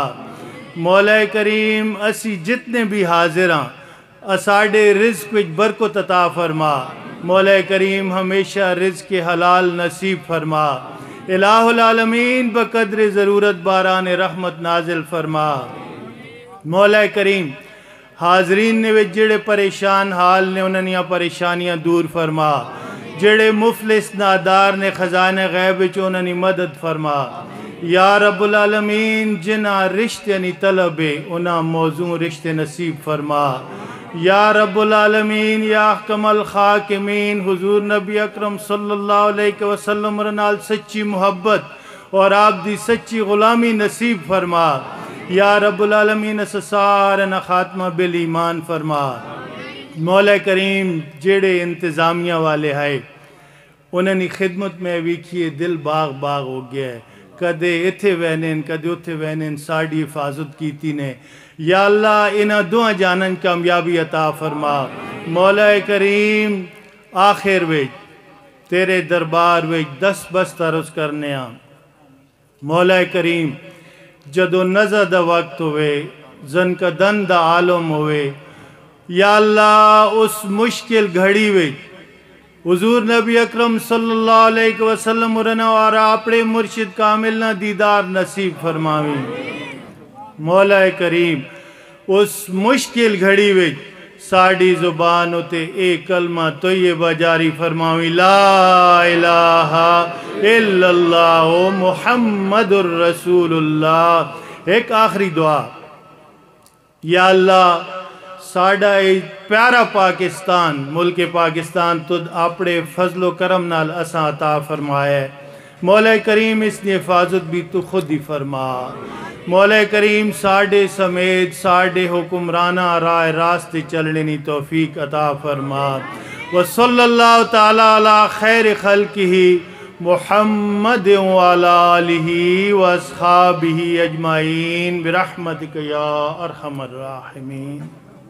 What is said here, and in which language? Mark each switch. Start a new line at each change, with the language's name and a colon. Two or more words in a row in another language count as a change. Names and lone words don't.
Punjabi: مولا کریم اسی جتنے بھی حاضر ہاں، ساڈے رزق وچ برکت عطا فرما.
Urdu: مولا کریم ہمیشہ رزق کے حلال نصیب فرما. الٰہ العالمین بقدر ضرورت باران رحمت نازل فرما.
Punjabi: مولا کریم حاضرین نے وچ جیڑے پریشان حال نے انہاں پریشانیاں دور فرما. جیڑے مفلس نادار نے خزانے غیب وچ انہاں مدد فرما.
Arabic: يا رب العالمين
Punjabi: جنہاں رشتے نی طلبے انہاں موزوں رشتے نصیب فرما.
Arabic: يا رب العالمين يا أحكم الحاكمين
Punjabi: حضور نبی اکرم
Arabic: صلى الله عليه وسلم
Punjabi: نال سچی محبت اور آپ دی سچی غلامی نصیب فرما.
Arabic: يا رب العالمين
Punjabi: سارے نا خاتمہ بالایمان فرما.
Urdu: مولا کریم جیڑے انتظامیہ والے ہے انہوں نے خدمت میں ویکھیے دل باغ باغ ہو گیا ہے.
Punjabi: کدے ایتھے وہنے کدے اوتھے وہنے ساڈی حفاظت کی نے. یا اللہ انہاں دعا جانن کامیابی عطا فرما. مولا کریم آخر وچ تیرے دربار وچ دس بست عرض کرنے آں. مولا کریم جدوں نظر دا وقت ہووے، جن کا دن دا عالم ہووے، یا اللہ اس مشکل گھڑی وچ حضور نبی اکرم
Arabic: صلى الله عليه وسلم
Punjabi: اور اپنے مرشد کامل نا دیدار نصیب فرماوی. مولا کریم اس مشکل گھڑی وچ ساڈی زبان اتے اک کلمہ طیبہ جاری فرماوی,
Arabic: لا إله إلا الله محمد رسول الله.
Punjabi: اک آخری دعا، یا اللہ ساڈا پیارا پاکستان ملک پاکستان تد اپنے فضلو کرم نال اساں عطا فرمایا.
Urdu: مولا کریم اس کی حفاظت بھی تو خود ہی فرما.
Punjabi: مولا کریم ساڈے سمیت ساڈے حکمراناں رائے راستے چلنے کی توفیق عطا فرما.
Arabic: وصلى الله تعالى على خير خلقه محمد وعلى آله وأصحابه أجمعين برحمتك يا أرحم الراحمين.